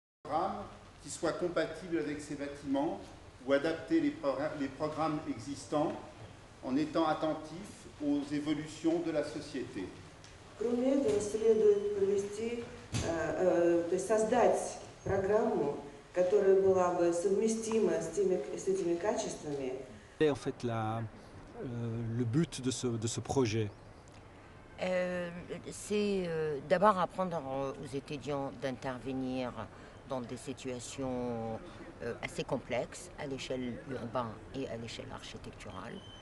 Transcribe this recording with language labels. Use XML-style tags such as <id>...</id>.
<fr>programmes qui soient compatibles avec ces bâtiments ou adapter les programmes existants en étant attentifs aux évolutions de la société.</fr> <ru>Кроме этого, следует провести, то есть создать программу, которая была бы совместима с этими качествами.</ru> <fr>Quel est en fait le but de ce projet? C'est d'abord apprendre aux étudiants d'intervenir dans des situations assez complexes à l'échelle urbaine et à l'échelle architecturale.</fr>